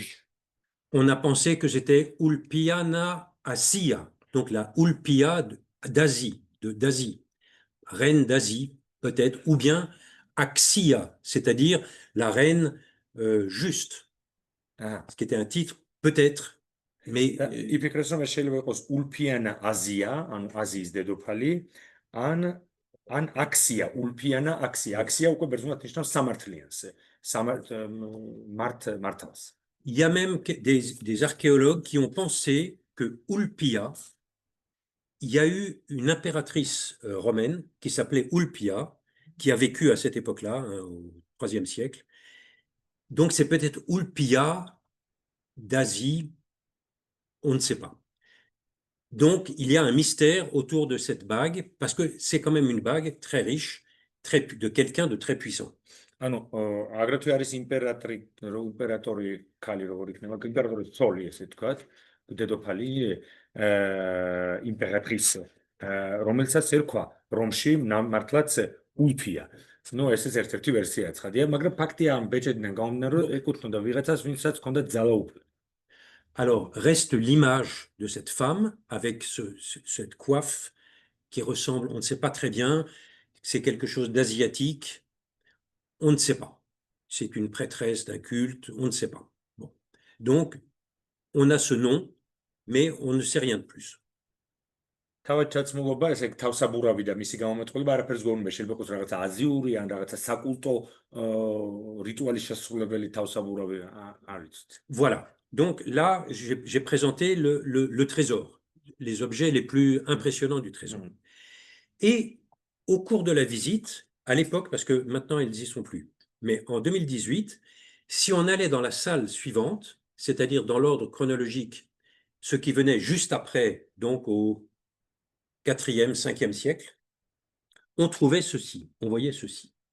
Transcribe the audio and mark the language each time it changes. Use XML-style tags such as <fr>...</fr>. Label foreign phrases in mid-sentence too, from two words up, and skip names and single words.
<fr>On a pensé que c'était Ulpiana Asia, donc la Ulpia d'Asie, d'Asie, reine d'Asie peut-être, ou bien Axia, c'est-à-dire la reine juste, ce qui était un titre peut-être, mais</fr> <ka>იფიქრეს რომ ეს შეიძლება იყოს ულფიანა აზია, ანუ აზიის დედოფალი, ან აქსია, ულფიანა აქსია. აქსია უკვე ბერძნულად ნიშნავს სამართლიანს, მართალს.</ka> <fr>Il y a même des archéologues qui ont pensé que Ulpia, il y a eu une impératrice romaine qui s'appelait Ulpia, qui a vécu à cette époque-là, hein, au IIIe siècle. Donc c'est peut-être Ulpia d'Asie, on ne sait pas. Donc il y a un mystère autour de cette bague, parce que c'est quand même une bague très riche, de quelqu'un de très puissant.</fr> <ka>ანუ აგრეთვე არის იმპერატორი ქალი, როგორ იქნება, იმპერატორის ცოლი, ესე ვთქვათ, დედოფალი, იმპერატრისი, რომელსაც ერქვა რომში მართლაც ულფია. ნუ ეს ერთ-ერთი ვერსია ცხადია, მაგრამ ფაქტია ამ ბეჭედიდან გამომდინარე, რომ ეკუთვნოდა ვიღაცას, ვინცაც ჰქონდა ძალაუფლება.</ka> <fr>Alors, reste l'image de cette femme avec cette coiffe qui ressemble, on ne sait pas très bien, c'est quelque chose d'asiatique, on ne sait pas. C'est une prêtresse d'un culte, on ne sait pas. Bon. Donc, on a ce nom, mais on ne sait rien de plus.</fr> <ka>თავად ჩაცმულობა, ესე თავსაბურავი და მისი გამომეტყველება არაფერს გონούμε, შეიძლება იყოს რაღაცა აზიური ან რაღაცა საკულტო რიტუალის შესრულებელი თავსაბურავი, არ ვიცით.</ka> <fr>Voilà. Donc là, j'ai présenté le trésor, les objets les plus impressionnants du trésor. Et au cours de la visite, à l'époque, parce que maintenant ils n'y sont plus, mais en 2018, si on allait dans la salle suivante, c'est-à-dire dans l'ordre chronologique, ce qui venait juste après, donc au 4e, 5e siècle, on trouvait ceci, on voyait ceci.</fr>